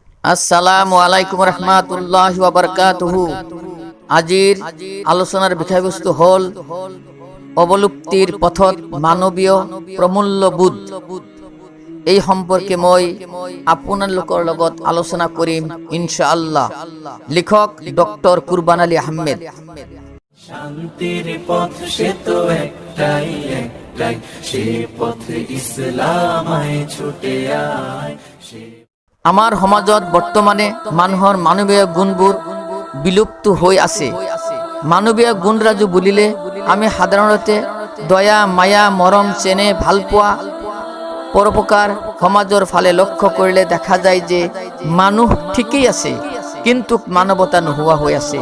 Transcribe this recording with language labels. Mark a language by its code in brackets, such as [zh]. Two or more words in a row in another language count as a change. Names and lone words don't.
[ar] السلام عليكم رحمة الله و بركاته. [as] আজির আলোচনার বিষয়বস্তু হল অবলুপ্তির পথত মানবীয় প্রমূল্যবোধ। এই সম্পর্কে মই আপনার লোকৰ লগত আলোচনা কৰিম [ar] إن شاء الله. [as] লেখক ডক্টর কুরবান আলী আহমেদ। [bn] শান্তির পথ সে তো একটাই একটাই, সে পথে ইসলাম আয় ছুটে আয়। [as] আমাৰ সমাজত বৰ্তমানে মানুহৰ মানৱীয় গুণবোৰ বিলুপ্ত হৈ আছে। মানৱীয় গুণৰাজু বুলিলে আমি সাধাৰণতে দয়া, মায়া, মৰম, চেনে, ভালপোৱা, পৰোপকাৰ সমাজৰ ফালে লক্ষ্য কৰিলে দেখা যায় যে মানুহ ঠিকই আছে, কিন্তু মানৱতা নোহোৱা হৈ আছে।